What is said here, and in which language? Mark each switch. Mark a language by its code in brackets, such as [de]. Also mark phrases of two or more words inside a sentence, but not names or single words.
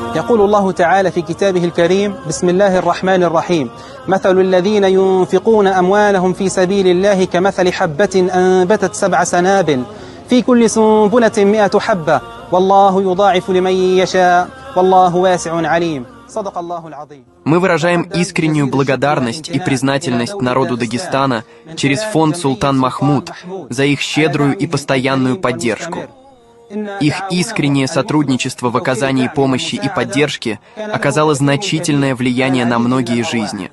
[ar] يقول الله تعالى في كتابه الكريم: بسم الله الرحمن الرحيم: مثل الذين ينفقون أموالهم في سبيل الله كمثل حبة أنبتت 7 سنابل في كل سنبلة 100 حبة والله يضاعف لمن يشاء والله واسع عليم. صدق الله العظيم. [ru] Мы выражаем искреннюю благодарность и признательность народу Дагестана через фонд «Султан Махмуд» за их щедрую и постоянную поддержку. Их искреннее сотрудничество в оказании помощи и поддержки оказало значительное влияние на многие жизни.